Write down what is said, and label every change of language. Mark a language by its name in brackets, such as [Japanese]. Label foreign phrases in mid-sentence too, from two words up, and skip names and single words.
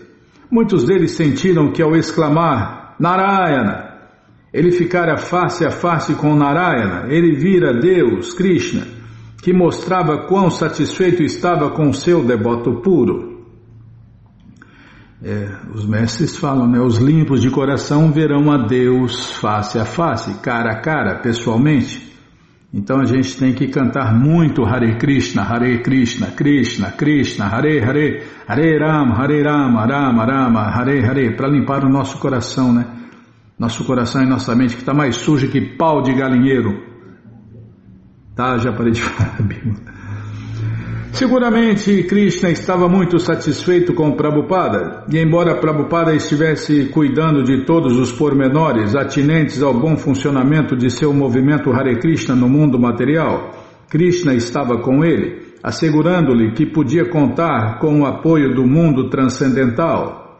[Portuguese] Muitos deles sentiram que ao exclamar Narayana, ele ficara face a face com Narayana, ele vira Deus, Krishna, que mostrava quão satisfeito estava com seu devoto puro. Os mestres falam, né? Os limpos de coração verão a Deus face a face, cara a cara, pessoalmente. Então a gente tem que cantar muito [Sanskrit] हरे कृष्ण, कृष्ण कृष्ण, हरे हरे, हरे राम, राम राम, हरे हरे, [Portuguese] para limpar o nosso coração, né? Nosso coração e nossa mente, que está mais sujo que pau de galinheiro. Tá, já parei de falar, Bíblia. Seguramente Krishna estava muito satisfeito com Prabhupada, e embora Prabhupada estivesse cuidando de todos os pormenores atinentes ao bom funcionamento de seu movimento Hare Krishna no mundo material, Krishna estava com ele, assegurando-lhe que podia contar com o apoio do mundo transcendental.